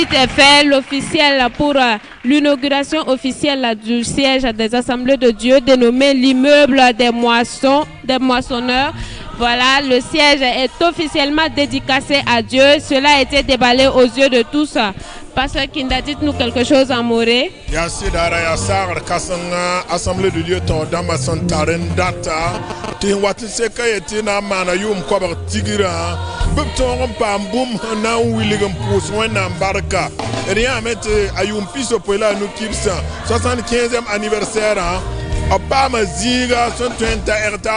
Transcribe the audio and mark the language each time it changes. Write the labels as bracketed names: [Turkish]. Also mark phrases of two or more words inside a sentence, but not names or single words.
[French] est fait l'officiel pour l'inauguration officielle du siège des assemblées de Dieu dénommé l'immeuble des moissonneurs. Voilà, le siège est officiellement dédicacé à Dieu. Cela a été déballé aux yeux de tous. Pasteur Kinda, dites-nous quelque chose en moré. Assemblée de Dieu, [Mossi] data tɩ wat se ka ye tɩ na n maana yʋʋm koabg tigrã b tõog n paam bũmb sẽn na n wilg n pʋʋs wẽnnaam barka d yãame tɩ a yʋʋm pisopoe la a nu-kibsã 75e anniversaire b paama zĩiga sẽn tõe n ta ɛg t'a